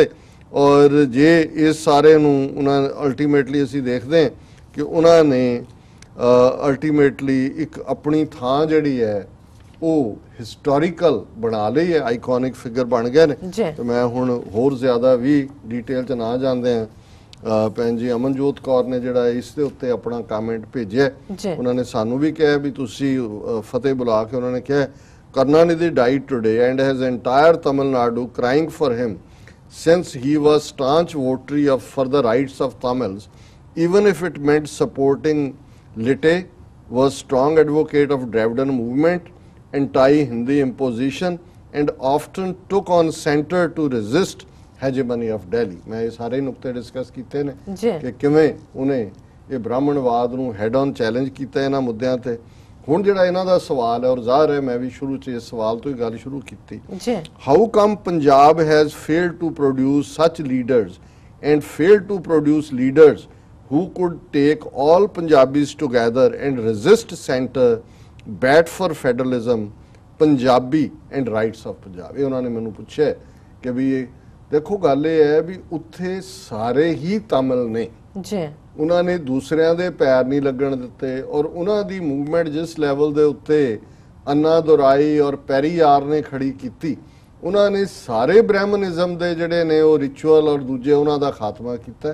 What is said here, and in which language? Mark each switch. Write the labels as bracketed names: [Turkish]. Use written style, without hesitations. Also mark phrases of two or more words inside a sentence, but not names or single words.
[Punjabi] ਔਰ ਜੇ ਇਸ ਸਾਰੇ ਨੂੰ ਉਹਨਾਂ ਅਲਟੀਮੇਟਲੀ ਅਸੀਂ ਦੇਖਦੇ ਹਾਂ ਕਿ ਉਹਨਾਂ ਨੇ ਅਲਟੀਮੇਟਲੀ ਇੱਕ ਆਪਣੀ ਥਾਂ ਜਿਹੜੀ ਹੈ ਉਹ ਹਿਸਟੋਰੀਕਲ ਬਣਾ ਲਈ ਹੈ, [English] iconic figure [Punjabi] ਬਣ ਗਏ ਨੇ। ਤੇ ਮੈਂ ਹੁਣ ਹੋਰ ਜ਼ਿਆਦਾ ਵੀ ਡਿਟੇਲ 'ਚ ਨਾ ਜਾਂਦੇ ਹਾਂ, ਭੈਣ ਜੀ ਅਮਨਜੋਤ ਕੌਰ ਨੇ ਜਿਹੜਾ ਇਸ ਦੇ ਉੱਤੇ ਆਪਣਾ ਕਮੈਂਟ ਭੇਜਿਆ, ਉਹਨਾਂ ਨੇ ਸਾਨੂੰ ਵੀ ਕਿਹਾ ਵੀ ਤੁਸੀਂ ਫਤਿਹ ਬੁਲਾ ਕੇ ਉਹਨਾਂ ਨੇ ਕਿਹਾ [English] Karunanidhi died today and has entire Tamil Nadu crying for him since he was staunch votary for the rights of Tamils, even if it meant supporting Litte, was strong advocate of Dravidian movement, anti-Hindi imposition, and often took on center to resist hegemony of Delhi। [Punjabi] ਮੈਂ ਇਹ ਸਾਰੇ ਨੁਕਤੇ ਡਿਸਕਸ ਕੀਤੇ ਨੇ ਕਿ ਕਿਵੇਂ ਉਨ੍ਹਾਂ ਇਹ ਬ੍ਰਾਹਮਣਵਾਦ ਨੂੰ [English] head on challenge [Punjabi] ਕੀਤਾ ਇਹਨਾਂ ਮੁੱਦਿਆਂ ਤੇ। ਹੁਣ ਜਿਹੜਾ ਇਹਨਾਂ ਦਾ ਸਵਾਲ ਹੈ, ਔਰ ਜ਼ਾਹਰ ਹੈ ਮੈਂ ਵੀ ਸ਼ੁਰੂ 'ਚ ਇਸ ਸਵਾਲ ਤੋਂ ਹੀ ਗੱਲ ਸ਼ੁਰੂ ਕੀਤੀ, [English] how come Punjab has failed to produce such leaders and failed to produce leaders who could take all Punjabis together and resist center, bat for federalism, Punjabi and rights of Punjab। [Punjabi] ਇਹ ਉਹਨਾਂ ਨੇ ਮੈਨੂੰ ਪੁੱਛਿਆ ਕਿ ਵੀ ਦੇਖੋ ਗੱਲ ਇਹ ਹੈ ਵੀ ਉੱਥੇ ਸਾਰੇ ਹੀ ਤਮਿਲ ਨੇ ਜੀ, ਉਹਨਾਂ ਨੇ ਦੂਸਰਿਆਂ ਦੇ ਪੈਰ ਨਹੀਂ ਲੱਗਣ ਦਿੱਤੇ। ਔਰ ਉਹਨਾਂ ਦੀ ਮੂਵਮੈਂਟ ਜਿਸ ਲੈਵਲ ਦੇ ਉੱਤੇ ਅੰਨਾ ਦੁਰਾਈ ਔਰ ਪੈਰੀਆਰ ਨੇ ਖੜੀ ਕੀਤੀ, ਉਹਨਾਂ ਨੇ ਸਾਰੇ ਬ੍ਰਾਹਮਣਿਜ਼ਮ ਦੇ ਜਿਹੜੇ ਨੇ ਉਹ ਰਿਚੁਅਲ ਔਰ ਦੂਜੇ ਉਹਨਾਂ ਦਾ ਖਾਤਮਾ ਕੀਤਾ।